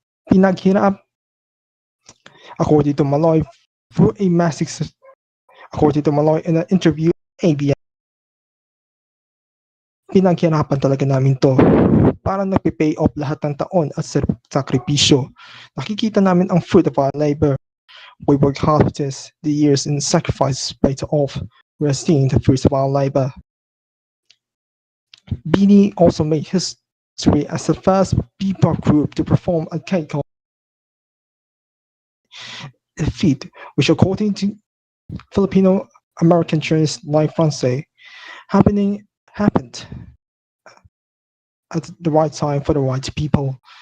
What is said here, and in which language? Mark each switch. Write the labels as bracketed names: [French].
[English] Pinaghirap, according to Malloy, according to Malloy in an interview with ABS, [Filipino] "Pinaghirapan talaga namin to. Parang nagpe-pay off lahat ng taon at sakripisyo. Nakikita namin ang fruit of our labor. [English] We work hard for this. The years and sacrifices paid off. We are seeing the fruits of our labor." Beanie also made history as the first bebop group to perform a K-pop feat, which according to Filipino American journalist Lai France happened at the right time for the right people.